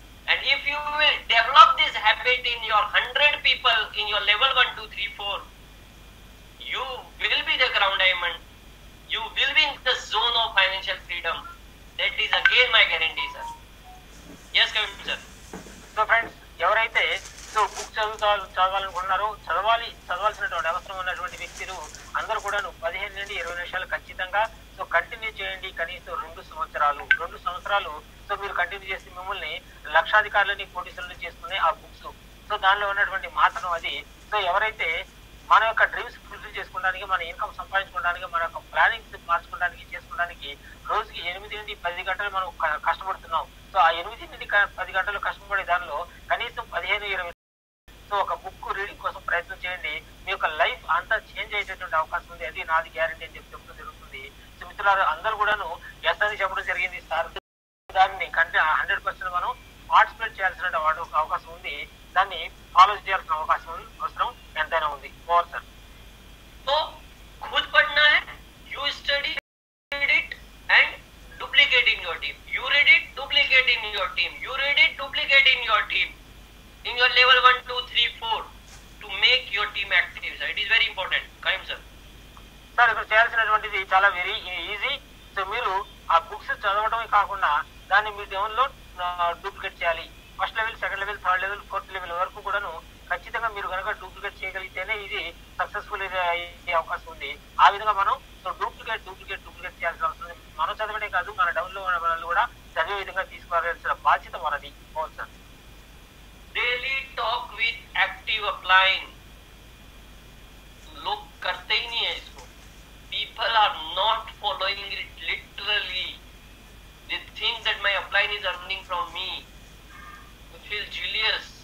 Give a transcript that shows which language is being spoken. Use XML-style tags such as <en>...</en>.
<en>And if you will develop this habit in your 100 people in your level 1, 2, 3, 4, you will be the crown diamond. You will be in the zone of financial freedom. That is again my guarantee, sir. Yes, Kavim sir.</en> <te>So friends, ఎవరైతే so book చదవాలనుకుంటున్నారో చదవాల్సినటువంటి అవసరం ఉన్నటువంటి వ్యక్తులు అందరూ కూడా 15-20 నిమిషాలు ఖచ్చితంగా so continue చేయండి. కనీసం 2 సంవత్సరాలు సో మీరు కంటిన్యూ చేసి మిమ్మల్ని లక్షాధికారులని, కోటీశ్వరులను చేసుకునే ఆ బుక్స్. సో దానిలో ఉన్నటువంటి మాత్రం అది. సో ఎవరైతే మన యొక్క డ్రీమ్స్ ఫుల్ఫిల్ చేసుకోవడానికి, మన ఇన్కమ్ సంపాదించుకోవడానికి, మన యొక్క ప్లానింగ్స్ చేసుకోవడానికి రోజుకి 8-10 గంటలు మనం కష్టపడుతున్నాం. సో ఆ 8-10 గంటలు కష్టపడే దానిలో కనీసం 15-20 సో ఒక బుక్ రీడింగ్ కోసం ప్రయత్నం చేయండి. మీ యొక్క లైఫ్ అంతా చేంజ్ అయ్యేటటువంటి అవకాశం ఉంది. అది నాది గ్యారంటీ అని చెప్పడం జరుగుతుంది. సో మిత్రులారు అందరూ కూడాను ఎస్ అని చెప్పడం జరిగింది. సార్ దాన్ని కంటే 100% మనం పార్టిసిపేట్ చేయాల్సిన అవకాశం ఉంది, దాన్ని ఫాలో చేయాల్సిన అవసరం ఎంతైనా ఉంది. Over sir.</te> <hi>तो खुद पढ़ना है,</hi> <en>you study it and duplicate in your team. You read it, duplicate in your team. You read it, duplicate in your team. In your level 1, 2, 3, 4 to make your team active, sir. It is very important. Kaim sir.</en> <te>Sir ఇక్కడ చేయాల్సినటువంటిది చాలా very easy. So మీరు ఆ books చదవడమే కాకుండా దాన్ని మీ డెవన్లో duplicate చేయాలి. First level, second level, third level, fourth level వరకు కూడాను ఖచ్చితంగా మీరు కనుక డూప్లికేట్ చేయగలిగితేనే ఇది సక్సెస్ఫుల్ అయ్యే అవకాశం ఉంది. ఆ విధంగా మనం డూప్లికేట్ చేయాల్సిన అవసరం ఉంది. మనం చదవడే కాదు, మన డౌన్లో ఉన్న వాళ్ళు కూడా చదివే విధంగా తీసుకోవాల్సిన బాధ్యత మనది. అవును sir.</te> <en>Daily talk with active applying.</en> <hi>लोग करते ही नहीं है इसको.</hi> <en>People are not following it literally. They think that my upline is earning from me. They feel jealous.</en>